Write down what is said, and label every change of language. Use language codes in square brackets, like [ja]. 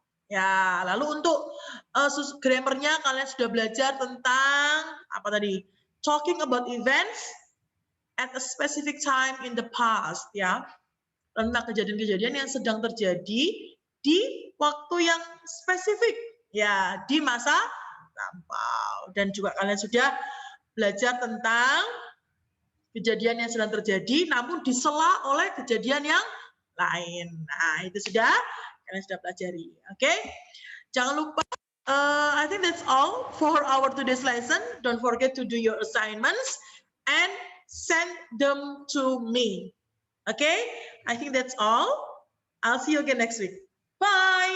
[id] Ya, lalu untuk grammarnya kalian sudah belajar tentang apa tadi? [en] Talking about events at a specific time in the past, ya. [id] Tentang kejadian-kejadian yang sedang terjadi di waktu yang spesifik, ya, di masa lampau. Dan juga kalian sudah belajar tentang kejadian yang sedang terjadi namun disela oleh kejadian yang lain. Nah, itu sudah kalian sudah pelajari. Oke? Jangan lupa, [en] I think that's all for our today's lesson. Don't forget to do your assignments and send them to me. Okay? I think that's all. I'll see you again next week. Bye!